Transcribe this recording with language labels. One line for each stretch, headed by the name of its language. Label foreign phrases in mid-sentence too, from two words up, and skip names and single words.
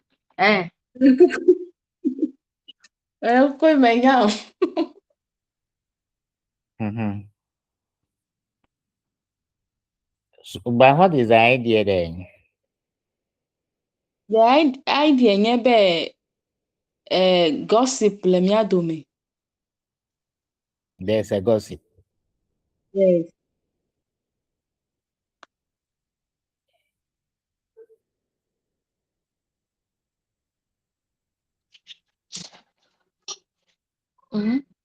Ewe: koi menya
English: But what is the idea then? the idea
Ewe: nye be gossip le mia dome.
English: There's a gossip. Yes. Mm-hmm.